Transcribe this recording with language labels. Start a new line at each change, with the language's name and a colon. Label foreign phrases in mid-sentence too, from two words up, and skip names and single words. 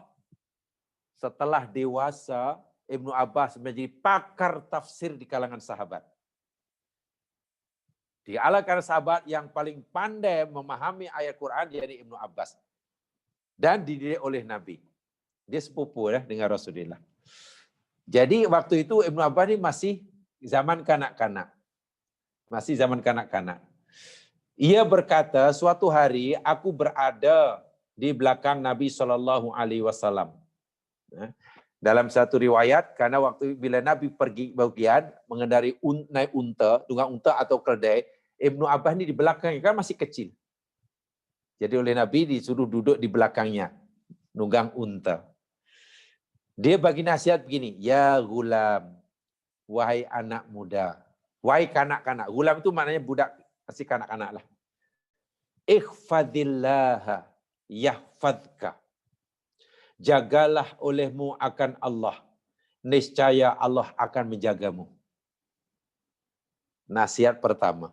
Malay: Setelah dewasa, Ibnu Abbas menjadi pakar tafsir di kalangan sahabat. Di kalangan sahabat yang paling pandai memahami ayat Quran yakni Ibnu Abbas. Dan dididik oleh Nabi. Dia sepupu dengan Rasulullah. Jadi waktu itu Ibnu Abbas ini masih zaman kanak-kanak. Masih zaman kanak-kanak. Ia berkata, suatu hari aku berada di belakang Nabi SAW. Dalam satu riwayat, karena waktu bila Nabi pergi bepergian, mengendari naik unta, tunggang unta atau keledai, Ibnu Abbas ini di belakangnya, kan masih kecil. Jadi oleh Nabi disuruh duduk di belakangnya, nunggang unta. Dia bagi nasihat begini,
Arabic: يا غلام,
Malay: wahai anak muda, wahai kanak-kanak. Gulam itu maknanya budak, masih kanak-kanak lah.
Arabic: احفظ الله يحفظك.
Malay: Jagalah olehmu akan Allah. Niscaya Allah akan menjagamu. Nasihat pertama.